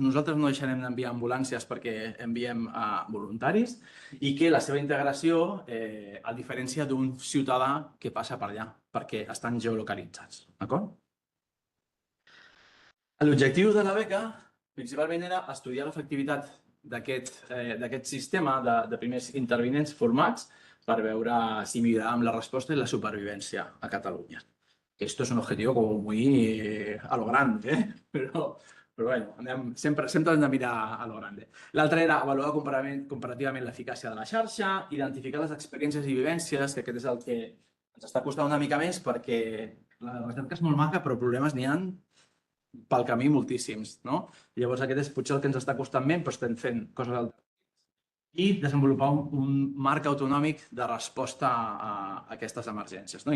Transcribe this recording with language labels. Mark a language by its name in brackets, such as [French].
[Catalan] Nosaltres no deixarem d'enviar ambulàncies perquè enviem a voluntaris i que la seva integració, a diferència d'un ciutadà que passa per allà, perquè estan geolocalitzats. D'acord? L'objectiu de la beca principalment era estudiar l'efectivitat d'aquest sistema de primers intervinents formats per veure si milloràvem la resposta i la supervivència a Catalunya. [Spanish] Esto es un objetivo como muy a lo grande, [Catalan] però bueno, sempre hem de mirar a lo grande. L'altre era avaluar comparativament l'eficàcia de la xarxa, identificar les experiències i vivències, que aquest és el que ens està costant una mica més perquè la recerca és molt maca, però problemes n'hi ha pel camí moltíssims, no? Llavors aquest és potser el que ens està costant menys, però estem fent coses altres. I desenvolupar un marc autonòmic de resposta a aquestes emergències, no?